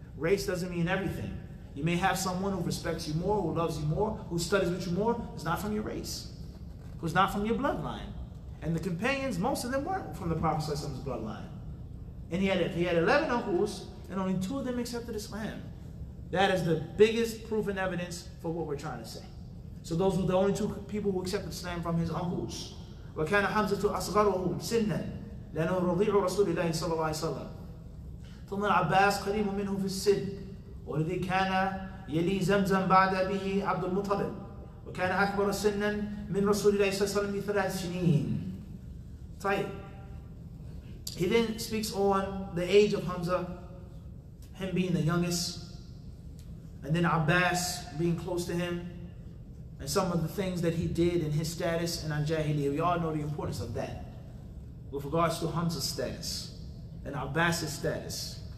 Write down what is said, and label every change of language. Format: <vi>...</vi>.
<en>Race doesn't mean everything. You may have someone who respects you more, who loves you more, who studies with you more, who's not from your race, who's not from your bloodline. And the companions, most of them weren't from the Prophet's bloodline. And he had 11 uncles, and only 2 of them accepted Islam. That is the biggest proof and evidence for what we're trying to say. So those were the only 2 people who accepted Islam from his uncles.</en> <ar>وكان حمزة أصغرهم سنا لأنه رضيع رسول الله صلى الله عليه وسلم. ثم العباس قريب منه في السن والذي كان يلي زمزم بعد أبيه عبد المطلب وكان أكبر سنا من رسول الله صلى الله عليه وسلم ب3 سنين. طيب.</ar> <en>He then speaks on the age of Hamza, him being the youngest, and then Abbas being close to him, and some of the things that he did in his status and Al-Jahiliyyah. We all know the importance of that with regards to Hamza's status and Abbas's status.</en>